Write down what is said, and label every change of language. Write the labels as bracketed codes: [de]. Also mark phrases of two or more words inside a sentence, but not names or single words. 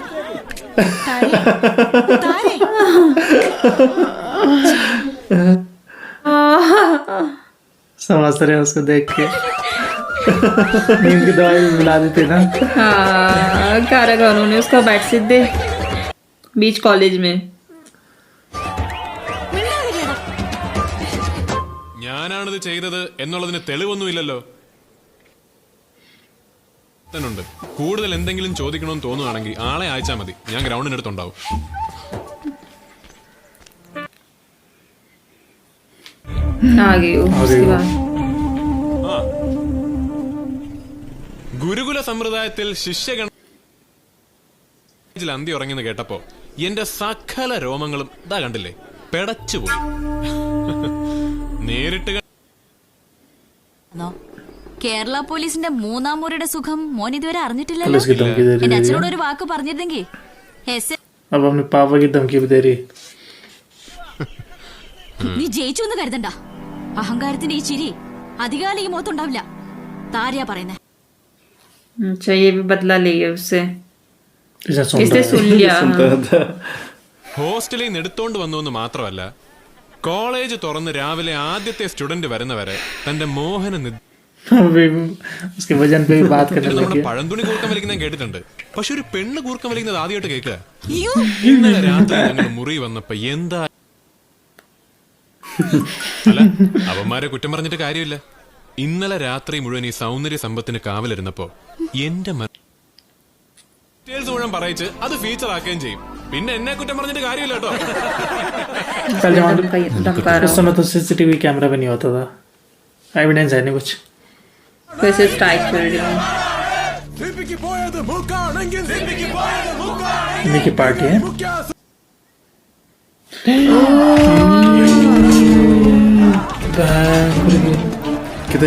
[hi] समझ रहे हैं उसको देख के। नींद की दवाई भी मिला देते ना। हाँ क्या रखा उन्होंने उसका बेड सीधे बीच कॉलेज में। [ml] ഞാനാണിത് ചെയ്തത് എന്നുള്ളതിന് തെളിവൊന്നുമില്ലല്ലോ. ണ്ട് കൂടുതൽ എന്തെങ്കിലും ചോദിക്കണമെന്ന് തോന്നുവാണെങ്കിൽ ആളെ അയച്ചാൽ മതി. ഞാൻ ഗ്രൗണ്ടിനടുത്തുണ്ടാവും. [hi] आ गई वो उसके बाद। [ml] ഗുരുകുല സമ്പ്രദായത്തിൽ ശിഷ്യഗണ അന്തി ഉറങ്ങിന്ന് കേട്ടപ്പോ എന്റെ സകല രോമങ്ങളും ഇതാ കണ്ടില്ലേ പെടച്ചുപോയി. നേരിട്ട് കേരള പോലീസിന്റെ മൂന്നാം മുറിയുടെ സുഖം മോൻ ഇതുവരെ അറിഞ്ഞിട്ടില്ലല്ലോ. [hi] पुलिस की धमकी दे [ml] എന്റെ [hi] रही है [ml] അച്ഛനോട് ഒരു വാക്ക് പറഞ്ഞിരുന്നെങ്കിൽ [hi] अब अपने पापा की धमकी भी दे रही है। [ml] നീ ജയിച്ചു എന്ന് കരുതണ്ട. അഹങ്കാരത്തിന്റെ ഈ ചിരി അധികാലം ഈ മുഖത്തുണ്ടാവില്ല. താരയാ പറയുന്നേ. [hi] अच्छा ये भी बदला लिए उससे, इसने सुन इसने सुन लिया। सुनता था। [ml] ഹോസ്റ്റലിൽ നിന്ന് എടുത്തോണ്ട് വന്നു എന്ന് മാത്രമല്ല, കോളേജ് തുറന്ന് രാവിലെ ആദ്യത്തെ സ്റ്റുഡന്റ് വരുന്നവരെ തന്റെ മോഹന [hi] अभी उसके वजन पे भी बात करने [ml] നമ്മുടെ [hi] लगी है। [ml] പഴന്തുണി കൂർക്കം വലിക്കുന്ന കേട്ടിട്ടുണ്ട്. പക്ഷെ ഒരു പെണ്ണ് കൂർക്കം വലിക്കുന്നത് ആദ്യമായിട്ട് കേൾക്കുക. ഇന്നലെ രാത്രി ഞങ്ങൾ മുറി വന്നപ്പോ എന്താ അല്ല, അവന്മാരെ കുറ്റം പറഞ്ഞിട്ട് കാര്യമില്ല. ഇന്നലെ രാത്രി മുഴുവൻ ഈ സൗന്ദര്യ സമ്പത്തിന് കാവലിരുന്നപ്പോ എന്റെ ഡീറ്റെയിൽസ് മുഴുവൻ പറയിച്ച് അത് ഫീച്ചർ ആക്കുകയും ചെയ്യും. പിന്നെ എന്നെ കുറ്റം പറഞ്ഞിട്ട് കാര്യമില്ല കേട്ടോ. [hi] कल जमाने उस समय तो [en] CCTV camera [hi] भी नहीं होता था, एविडेंस है नहीं कुछ। कैसे स्ट्राइक कर रही हूँ। इन्हीं की पार्टी है। कितने